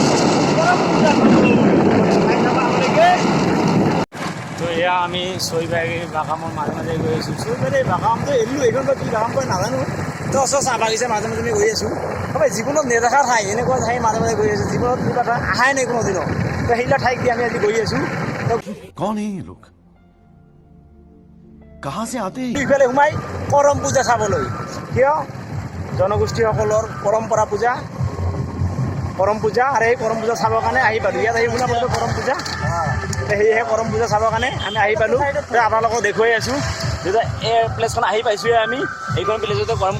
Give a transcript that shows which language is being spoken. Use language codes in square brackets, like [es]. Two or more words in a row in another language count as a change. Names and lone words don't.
[as] তো এয়া আমি চৈবাৰী বাগানৰ মাজে মাজে গৈ আছোঁ চৈবাৰী বাগানটো এৰিলোঁ এইখন কি বাগান কয় নাজানো তো চাহ বাগিচা মাজে মাজে আমি গৈ আছোঁ হয় জীৱনত নেদেখা ঠাই এনেকুৱা ঠাই মাজে মাজে গৈ আছোঁ জীৱনত কিবা এটা আহাই নাই কোনো দিনত তো সেইবিলাক ঠাইক দি আমি আজি গৈ আছোঁ [hi] कौन है ये लोग कहाँ से आते हैं [as] ইফালে সোমাই কৰম পূজা চাবলৈ কিয় জনগোষ্ঠীসকলৰ পৰম্পৰা পূজা আৰু এই কৰম পূজা চাবৰ কাৰণে আহি পালোঁ ইয়াত আহি শুনা পালোঁ কৰম পূজা সেয়েহে কৰম পূজা চাবৰ কাৰণে আমি আহি পালোঁ আপোনালোকক দেখুৱাই আছোঁ যেতিয়া এই প্লেচখন আহি পাইছোঁহে আমি এইখন প্লেচতে কৰম